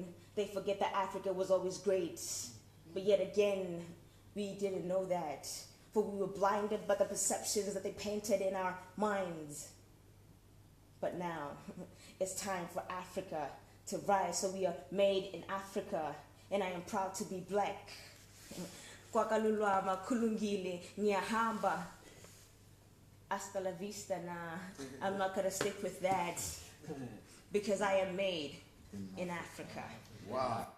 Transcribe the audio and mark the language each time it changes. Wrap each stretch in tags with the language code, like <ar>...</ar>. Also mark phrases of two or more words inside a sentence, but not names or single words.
<en>They forget that Africa was always great. But yet again, we didn't know that. For we were blinded by the perceptions that they painted in our minds. But now, it's time for Africa to rise. So we are made in Africa, and I am proud to be black.</en> <zu>Kwakalulwama kulungile nyahamba.</zu> <es>Hasta la vista na.</es> <en>I'm not gonna stick with that because I am made in Africa. Wow.</en>